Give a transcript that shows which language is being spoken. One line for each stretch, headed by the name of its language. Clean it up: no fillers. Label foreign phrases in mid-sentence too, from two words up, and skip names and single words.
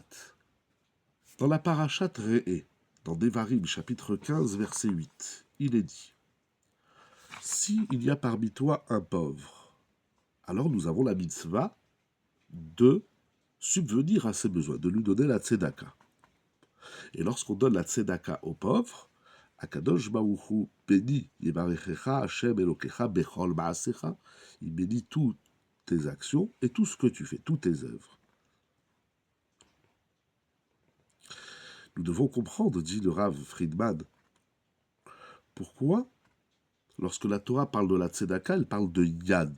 French: Dans la parashat Re'e, dans Devarim, chapitre 15, verset 8, il est dit « Si il y a parmi toi un pauvre, alors nous avons la mitzvah de subvenir à ses besoins, de lui donner la tzedaka. Et lorsqu'on donne la tzedaka aux pauvres,
Hebrew: הקדוש ברוך הוא bénit יברכך ה' אלוקיך בכל מעשיך,
French: il bénit toutes tes actions et tout ce que tu fais, toutes tes œuvres. Nous devons comprendre, dit le Rav Friedman, pourquoi, lorsque la Torah parle de la tzedaka, elle parle de yad.